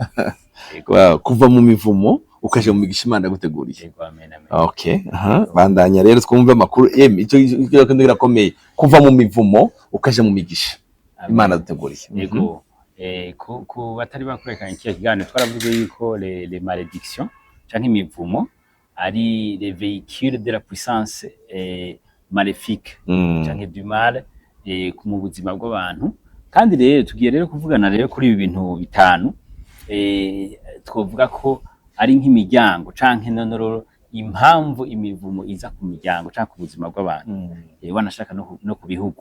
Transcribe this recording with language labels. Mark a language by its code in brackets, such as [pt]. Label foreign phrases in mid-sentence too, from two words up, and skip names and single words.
[rn] Yego, kuva mu mivumo ukaje mu migisha Imana yaguteguriye. Yego amen amen. Okay, bandanya rero twumve amakuru icyo kirakomeye. Kuva mu mivumo ukaje mu migisha Imana yaguteguriye. Yego. Ku batari bakurekanye iki kiganiro twaravuze yuko [fr] les malédictions [rn] canke imivumo ari [fr] les véhicules de la puissance maléfique [rn] canke [fr] du mal [rn] mu buzima bw'abantu. Kandi rero tugiye rero kuvugana rero kuri ibi bintu bitanu, twovuga ko ari nk'imiryango canke nonororo impamvu imivumo iza ku miryango canke ku buzima bw'abantu, wanashaka no ku bihugu.